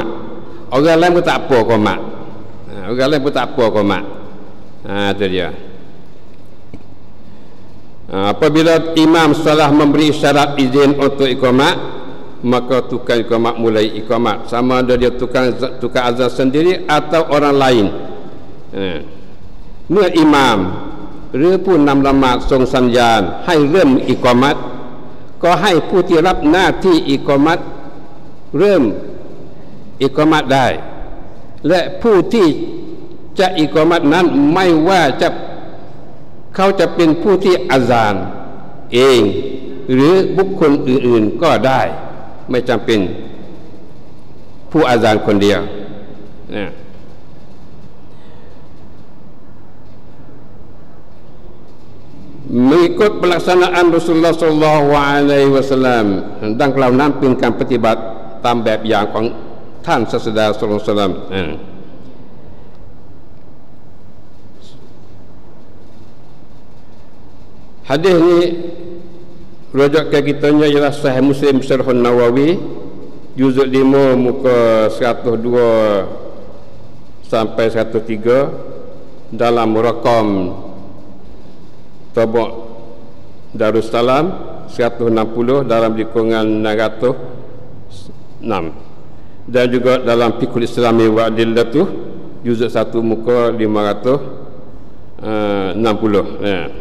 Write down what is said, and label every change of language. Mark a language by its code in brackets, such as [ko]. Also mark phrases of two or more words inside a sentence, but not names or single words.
[ms] Orang lain pun tak apa qamat. Orang lain pun tak apa qamat. Tu dia. Apabila imam salah memberi syarat izin untuk iqamat, maka tukang iqamat mulai iqamat, sama ada dia tukang azan sendiri atau orang lain. [th] มื่อ imam หรือผู้นำละหมาดทรงสัญญาณให้เริ่มอิกอมัตก็ให้ผู้ที่รับหน้าที่อิกอมัตเริ่มอิกอมัตได้และผู้ที่จะอิกอมัตนั้นไม่ว่าจะเขาจะเป็นผู้ที่อาซานเองหรือบุคคลอื่นๆก็ได้ไม่จำเป็นผู้อาซานคนเดียวนะ [ms] mengikut pelaksanaan Rasulullah sallallahu alaihi wasallam [th] ดังกล่าวนั้นเป็นการปฏิบัติตามแบบอย่างของท่านศาสดาศ็อลลัลลอฮุอะลัยฮิวะซัลลัม [ms] hadis ni rujukan kitanya ialah Sahih Muslim Syarhun Nawawi juzuk 5 muka 102 sampai 103 dalam rakam Tabak Darussalam 160 dalam likungan 606 dan juga dalam Fiqhul Islami wa Adillatuh juzuk 1 muka 560 ya.